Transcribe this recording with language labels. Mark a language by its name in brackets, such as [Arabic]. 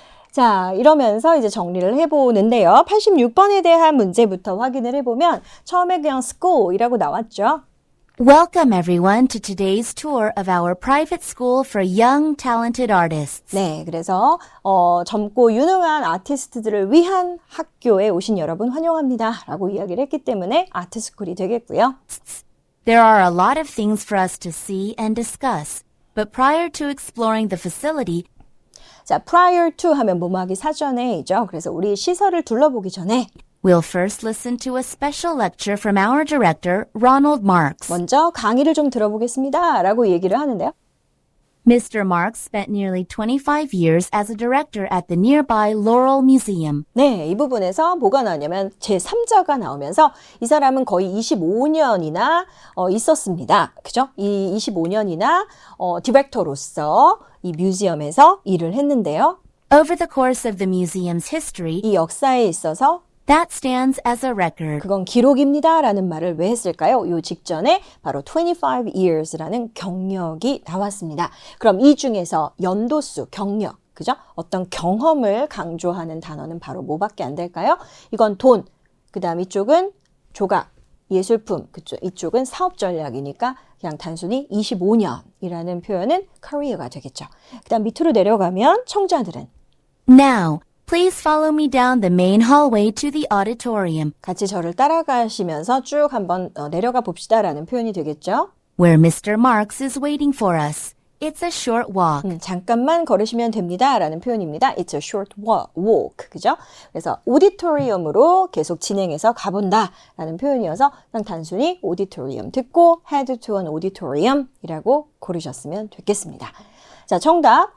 [Korean] 자, 이러면서 이제 정리를 해보는데요. 86번에 대한 문제부터 확인을 해보면 처음에 그냥 school이라고 나왔죠. [English] Welcome everyone to today's tour of our private school for young, talented artists. [Korean] 네, 그래서 젊고 유능한 아티스트들을 위한 학교에 오신 여러분 환영합니다. 라고 이야기를 했기 때문에 아트스쿨이 되겠고요. [English] There are a lot of things for us to see and discuss, but prior to exploring the facility, [Korean] 자, prior to 하면 뭐뭐하기 사전에이죠. 그래서 우리 시설을 둘러보기 전에 [English] we'll first listen to a special lecture from our director, Ronald Marks. [Korean] 먼저 강의를 좀 들어보겠습니다. 라고 얘기를 하는데요. [English] Mr. Marks spent nearly 25 years as a director at the nearby Laurel Museum. [Korean] 네, 이 부분에서 뭐가 나오냐면 제3자가 나오면서 이 사람은 거의 25년이나 있었습니다. 그죠? 이 25년이나 디렉터로서 이 뮤지엄에서 일을 했는데요. [English] Over the course of the museum's history, [Korean] 이 역사에 있어서 [English] that stands as a record. [Korean] 그건 기록입니다. 라는 말을 왜 했을까요? 요 직전에 바로 25 years라는 경력이 나왔습니다. 그럼 이 중에서 연도수, 경력, 그죠? 어떤 경험을 강조하는 단어는 바로 뭐밖에 안 될까요? 이건 돈, 그 다음 이쪽은 조각, 예술품, 그쪽, 이쪽은 사업 전략이니까 그냥 단순히 25년이라는 표현은 career가 되겠죠. 그 다음 밑으로 내려가면 청자들은 [English] Now, please follow me down the main hallway to the auditorium, [Korean] 같이 저를 따라가시면서 쭉 한번 내려가 봅시다라는 표현이 되겠죠. [English] where Mr. Marks is waiting for us. It's a short walk. [Korean] 잠깐만 걸으시면 됩니다. 라는 표현입니다. [English] It's a short walk. [Korean] 그죠? 그래서 오디토리움으로 계속 진행해서 가본다. 라는 표현이어서 그냥 단순히 오디토리움 듣고 [English] head to an auditorium [Korean] 이라고 고르셨으면 되겠습니다. 자, 정답.